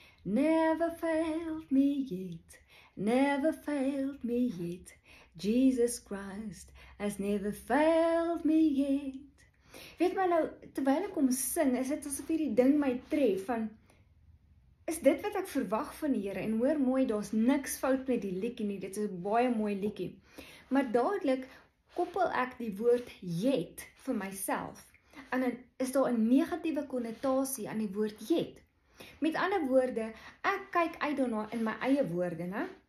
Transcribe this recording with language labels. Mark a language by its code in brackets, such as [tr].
[en] Never failed me yet, never failed me yet, Jesus Christ has never failed me yet. [af] Weet my nou, terwyl ek hom sing, is dit asof hierdie ding my tref, van, is dit wat ek verwag van die Here, en hoor mooi, daar's niks fout met die liedjie nie, dit is 'n baie mooi liedjie, maar dadelik, koppel ek die woord yet vir myself, en dan is daar 'n negatiewe konnotasie aan die woord yet. Met ander woorde, ek kyk uit daarna in my eie woorde, né?